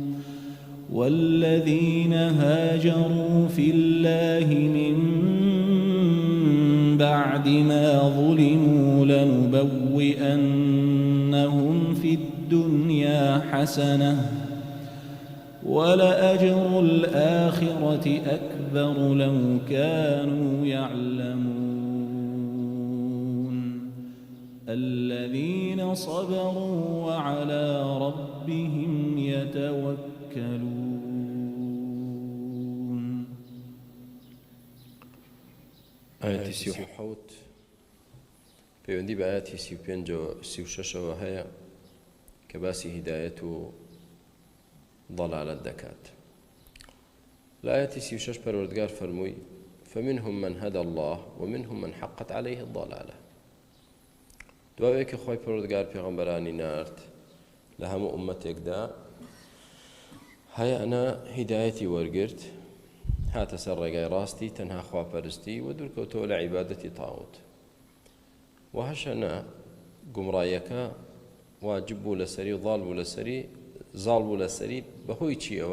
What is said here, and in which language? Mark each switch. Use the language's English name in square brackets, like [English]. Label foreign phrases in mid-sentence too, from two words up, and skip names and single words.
[Arabic] والذين هاجروا في الله من بعد ما ظلموا لنبوئنهم في الدنيا حسنة ولأجر الآخرة أكبر لو كانوا يعلمون. الذين صبروا وعلى ربهم يتوكلون. آية سيوحوت [Central Kurdish] پەیوەندی بە ئاەتی 35 هەیە کە باسی هیدایەت و ضەلالەت دەکات. [Arabic] لە ئاەتی 36 پەروەردگار فەرمووی فمنهم من هدى الله ومنهم من حقت عليه الضلالة. [Central Kurdish] دوایەکە خۆی پەروەردگار پێغەمبەرانی نارد لە هەموو ئومەتێکدا هەیەنە هیدایەتی وەرگرت هاتە سەر ڕێگای ڕاستی تەنها خواپەرستی و دوورکەوتەوە لە عیبادەتی تاغوت. و هەشەنە گومڕایەکە واجب بوو لەسەری و زاڵ بوو لەسەری بەهۆی چیەوە؟